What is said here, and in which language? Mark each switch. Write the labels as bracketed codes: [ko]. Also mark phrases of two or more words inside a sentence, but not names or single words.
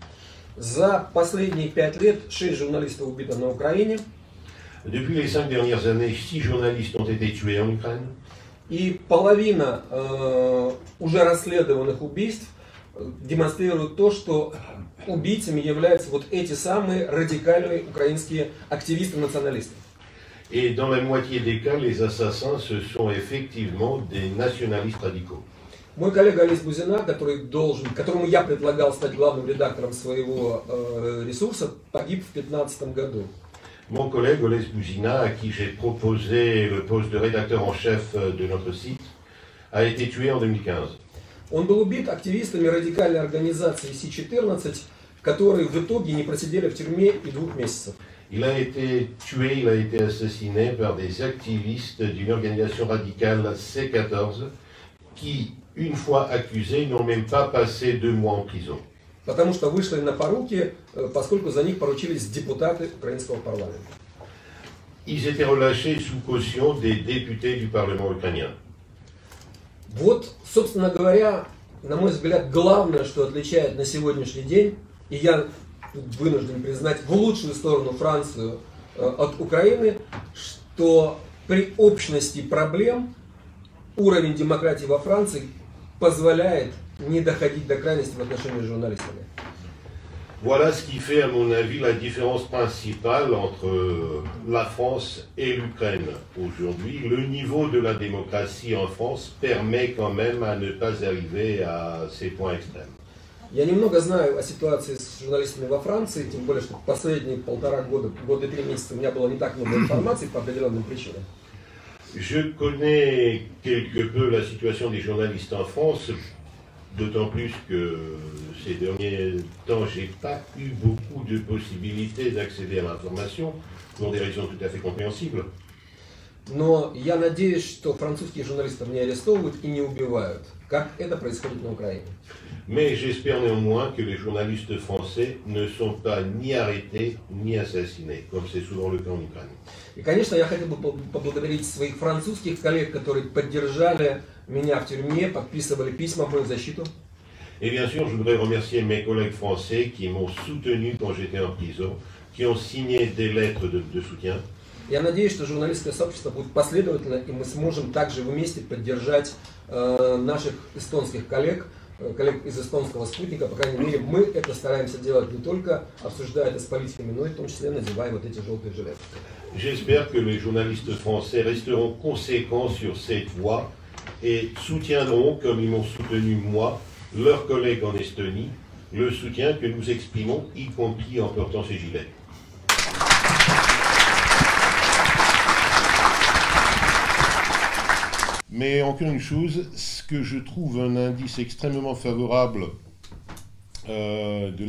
[ru] За последние 5 лет 6 журналистов убито на Украине. [fr] Depuis les 5 dernières années, 6 journalistes ont été tués en Ukraine. [ru] И половина уже расследованных убийств демонстрирует то, что убийцами являются вот эти самые радикальные украинские активисты-националисты. [fr] Et dans la moitié des cas, les assassins, ce sont effectivement des nationalistes radicaux. [ru] Мой коллега Олесь Бузина, которому я предлагал стать главным редактором своего ресурса, погиб в 2015 году. [fr] Mon collègue Олесь Бузина, à qui j'ai proposé le poste de rédacteur en chef de notre site, a été tué en 2015. [ru] Он был убит активистами радикальной организации Си-14, которые в итоге не просидели в тюрьме и 2 месяцев. [fr] Il a été tué, il a été assassiné par des activistes d'une organisation radicale C14 qui une fois accusés, n'ont même pas passé 2 mois en prison. [ru] Потому что вышли на поруки, поскольку за них поручились депутаты украинского парламента. [fr] Ils étaient relâchés sous caution des députés du Parlement ukrainien. [ru] Вот, собственно говоря, на мой взгляд, главное, что отличает на сегодняшний день, и я вынужден признать в лучшую сторону Францию от Украины, что при общности проблем уровень демократии во Франции позволяет не доходить до крайности в отношении с журналистами. [fr] Voilà ce qui fait, à mon avis, la différence principale entre la France et l'Ukraine. Aujourd'hui, le niveau de la démocratie en France permet quand même à ne pas arriver à ces points extrêmes. [ru] Я немного знаю о ситуации с журналистами во Франции, тем более, что последние 1,5 года, год и 3 месяца у меня было не так много информации по определенным причинам. [fr] Je connais quelque peu la situation des journalistes en France, d'autant plus que ces derniers temps, je n'ai pas eu beaucoup de possibilités d'accéder à l'information, pour des raisons tout à fait compréhensibles. [ru] Но я надеюсь, что французских журналистов не арестовывают и не убивают, как это происходит на Украине. [fr] Mais j'espère néanmoins que les journalistes français ne sont pas ni arrêtés ni assassinés, comme c'est souvent le cas en Ukraine. [ru] И, конечно, я хотел бы поблагодарить своих французских коллег, которые поддержали меня в тюрьме, подписывали письма в мою защиту. [fr] Et bien sûr, je voudrais remercier mes collègues français qui m'ont soutenu quand j'étais en prison, qui ont signé des lettres de soutien. [ru] Я надеюсь, что журналистское сообщество будет последовательно, и мы сможем также вместе поддержать наших эстонских коллег из эстонского спутника. По крайней мере, мы это стараемся делать не только обсуждая это с политиками, но и в том числе надевая вот эти желтые жилеты. [fr] J'espère que les journalistes français resteront conséquents sur cette voie et soutiendront, comme ils m'ont soutenu moi, leurs collègues en Estonie, le soutien que nous exprimons, y compris en portant ces gilets. Mais encore une chose, ce que je trouve un indice extrêmement favorable de